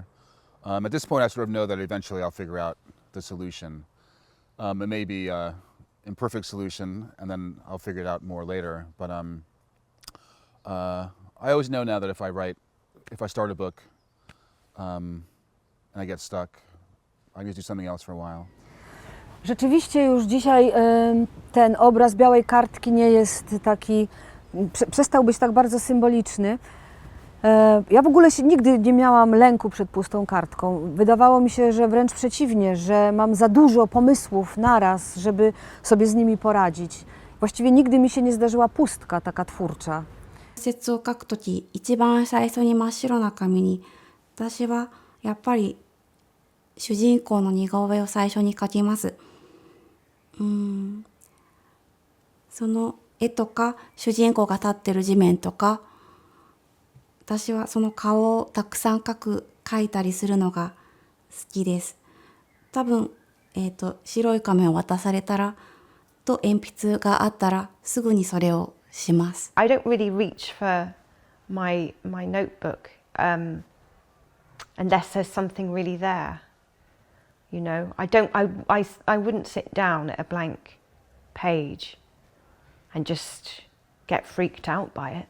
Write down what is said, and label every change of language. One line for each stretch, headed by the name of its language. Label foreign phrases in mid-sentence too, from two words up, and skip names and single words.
English: At this point, I sort of know that eventually I'll figure out the solution. It may be an imperfect solution, and then I'll figure it out more later. But I always know now that if I start a book and I get stuck, I can just do something else for a while.
Polish: Rzeczywiście już dzisiaj ten obraz białej kartki nie jest taki, przestał być tak bardzo symboliczny. Ja w ogóle nigdy nie miałam lęku przed pustą kartką. Wydawało mi się, że wręcz przeciwnie, że mam za dużo pomysłów naraz, żeby sobie z nimi poradzić. Właściwie nigdy mi się nie zdarzyła pustka taka twórcza.
Japanese: 説を書くとき、一番最初に真っ白な紙に、私はやっぱり主人公の似顔絵を最初に描きます。その絵とか主人公が立ってる地面とか、私はその顔をたくさん描いたりするのが好きです。多分、白い紙を渡されたらと鉛筆があったらすぐにそれをします。
English: I don't really reach for my notebook unless there's something really there. I wouldn't sit down at a blank page and just get freaked out by it.